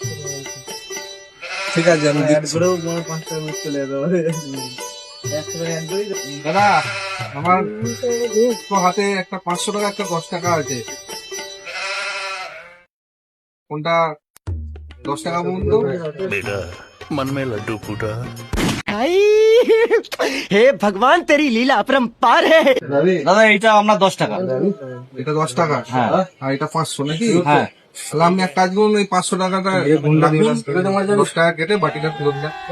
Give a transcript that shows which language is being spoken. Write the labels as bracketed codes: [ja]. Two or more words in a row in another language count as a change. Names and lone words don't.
[bn] ঠিক আছে, আমি দিচ্ছি। দাদা, আমার তো হাতে একটা 500 টাকা, একটা 10 টাকা আছে। কোনটা 10 টাকা বলুন তো? [hi] बेटा मन में लड्डू फूटा। हे भगवान तेरी लीला अपरंपार है। [bn] দাদা এইটা আপনার 10 টাকা। এটা 10 টাকা, হ্যাঁ। আর এটা 500 নাকি? হ্যাঁ। তাহলে আপনি এক কাজ করুন, ওই 500 টাকাটা রাখুন, 10 টাকা কেটে বাটিটা ফেরত দেন।